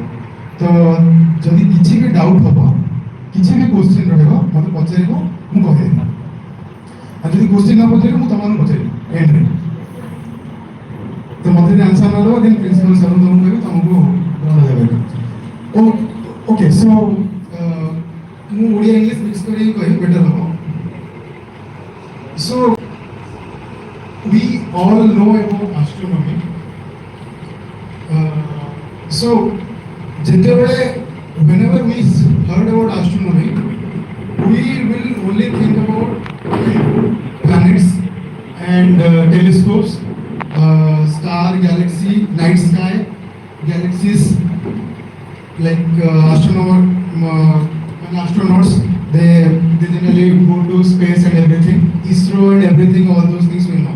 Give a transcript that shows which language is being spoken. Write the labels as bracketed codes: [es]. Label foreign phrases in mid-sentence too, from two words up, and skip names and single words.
[or] ତ ଯଦି କିଛି ବି ଡାଉଟ୍ ହେବ, କିଛି ବି କ୍ୱେଶ୍ଚିନ୍ ରହିବ, ମୋତେ ପଚାରିବ, ମୁଁ କହିଦେବି। ଆଉ ଯଦି କ୍ୱେଶ୍ଚିନ୍ ନ ପଚାରିବ, ମୁଁ ତମମାନଙ୍କୁ ପଚାରିବି ଏଣ୍ଡରେ। ତ ମୋତେ ଯଦି ଆନ୍ସର ନ ଦେବ, [en] then principal sir [or] ତମକୁ କହିବି ତମକୁ ଜଣାଯାବେ। [en] okay, so [or] ମୁଁ ଓଡ଼ିଆ [en] English mix [or] କରିକି କହିବି, ବେଟର ହେବ। [en] So we all know about astronomy. So whenever we heard about astronomy, we will only think about planets and telescopes, star, galaxy, night sky, galaxies, like astronauts, they generally go to space and everything, ISRO and everything, all those things we know.